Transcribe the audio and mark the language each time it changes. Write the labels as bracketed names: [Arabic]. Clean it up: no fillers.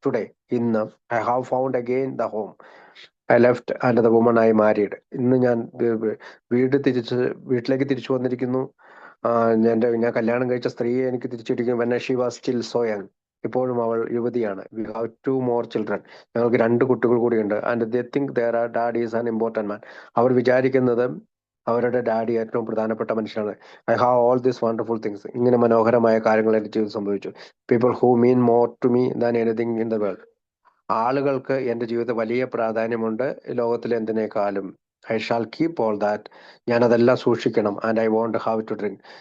[English] Today, ഇന്ന്, I have found again the home I left and the woman I married. [Malayalam] ഇന്ന് ഞാൻ വീട്ടിലേക്ക് തിരിച്ചു വന്നിരിക്കുന്നു. ഞാൻ കല്യാണം കഴിച്ച സ്ത്രീയെ എനിക്ക് തിരിച്ചിരിക്കും. [English] When she was still so young. [Malayalam] ഇപ്പോഴും അവൾ യുവതിയാണ്. [English] We have 2 more children. [Malayalam] ഞങ്ങൾക്ക് 2 കുട്ടികൾ കൂടിയുണ്ട്. [English] And they think their dad is an important man. [Malayalam] അവർ വിചാരിക്കുന്നത് അവരുടെ ഡാഡി ഏറ്റവും പ്രധാനപ്പെട്ട മനുഷ്യനാണ്. [English] I have all these wonderful things. [Malayalam] ഇങ്ങനെ മനോഹരമായ കാര്യങ്ങൾ എൻ്റെ ജീവിതത്തിൽ സംഭവിച്ചു. [English] People who mean more to me than anything in the world. [Malayalam] ആളുകൾക്ക് എൻ്റെ ജീവിതത്തിൽ വലിയ പ്രാധാന്യമുണ്ട്, ലോകത്തിലെ എന്തിനേക്കാളും. [English] I shall keep all that. [Malayalam] ഞാൻ അതെല്ലാം സൂക്ഷിക്കണം. [English] And I won't have to drink.